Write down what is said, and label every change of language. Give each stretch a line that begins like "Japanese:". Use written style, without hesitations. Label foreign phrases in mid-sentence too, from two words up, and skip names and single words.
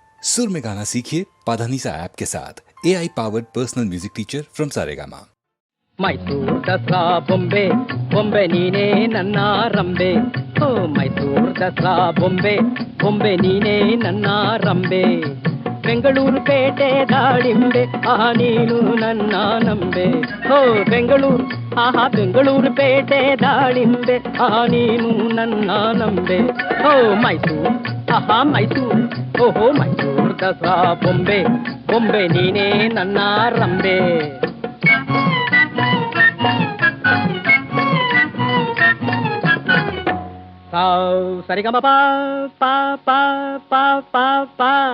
Hindi: सुर में गाना सीखिए पाधानीसा ऐप के साथ
English: AI powered personal music teacher from Saregama.
Kannada: ಮೈಸೂರು ದಸರಾ ಬೊಂಬೆ ಬೊಂಬೆ ನೀನೇ ನನ್ನ ರಂಬೆ ಓ ಮೈಸೂರು ದಸರಾ ಬೊಂಬೆ ಬೊಂಬೆ ನೀನೇ ನನ್ನ ರಂಬೆ ಬೆಂಗಳೂರು ಪೇಟೆ ದಾಳಿಂಬೆ ಆಹಾ ನೀನು ನನ್ನ ನಂಬೆ ಓ ಬೆಂಗಳೂರು ಆಹಾ ಬೆಂಗಳೂರು ಪೇಟೆ ದಾಳಿಂಬೆ ಆಹಾ ನೀನು ನನ್ನ ನಂಬೆ ಓ ಮೈಸೂರು ಆಹಾ ಮೈಸೂರು ಓಹೋ ಮೈಸೂರು ದಸರಾ ಬೊಂಬೆ ಬೊಂಬೆ ನೀನೇ ನನ್ನ ರಂಬೆ ಸರಿಗಮ ಪಾ ಪಾ ಪಾ ಪಾ ಪಾ ಪಾ